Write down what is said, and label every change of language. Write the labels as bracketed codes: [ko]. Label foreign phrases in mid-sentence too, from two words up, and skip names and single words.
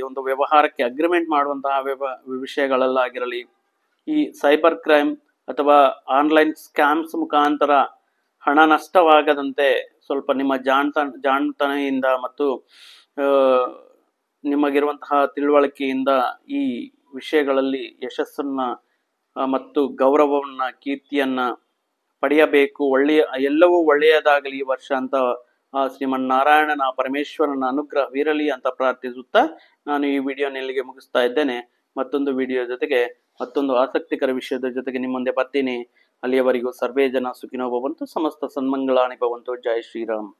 [kn] ಒಂದು ವ್ಯವಹಾರಕ್ಕೆ ಅಗ್ರಿಮೆಂಟ್ ಮಾಡುವಂತಹ ವಿಷಯಗಳಲ್ಲಾಗಿರಲಿ, ಈ [en] cyber crime [kn] ಅಥವಾ [en] online scams [kn] ಮುಖಾಂತರ ಹಣ ನಷ್ಟವಾಗದಂತೆ ಸ್ವಲ್ಪ ನಿಮ್ಮ ಜಾಣತನೆಯಿಂದ ಮತ್ತು ನಿಮಗಿರುವಂತಹ ತಿಳುವಳಿಕೆಯಿಂದ ಈ ವಿಷಯಗಳಲ್ಲಿ ಯಶಸ್ಸನ್ನ ಮತ್ತು ಗೌರವವನ್ನ, ಕೀರ್ತಿಯನ್ನ ಪಡೆಯಬೇಕು. ಎಲ್ಲವೂ ಒಳ್ಳೆಯದಾಗಲಿ ಈ ವರ್ಷ ಅಂತ ಶ್ರೀಮನ್ನಾರಾಯಣನ, ಪರಮೇಶ್ವರನ ಅನುಗ್ರಹವಿರಲಿ ಅಂತ ಪ್ರಾರ್ಥಿಸುತ್ತಾ ನಾನು ಈ ವಿಡಿಯೋನ ಇಲ್ಲಿಗೆ ಮುಗಿಸ್ತಾ ಇದ್ದೇನೆ. ಮತ್ತೊಂದು ವಿಡಿಯೋ ಜೊತೆಗೆ, ಮತ್ತೊಂದು ಆಸಕ್ತಿಕರ ವಿಷಯದ ಜೊತೆಗೆ ನಿಮ್ಮ ಮುಂದೆ ಬರ್ತೀನಿ. [sa] ಅಲ್ಲಿಯವರೆಗೂ ಸರ್ವೇ ಜನ ಸುಖಿನೋ ಭವಂತು, ಸಮಸ್ತ ಸನ್ಮಂಗಳಾನಿ ಭವಂತು. [kn] ಜೈ ಶ್ರೀರಾಮ್.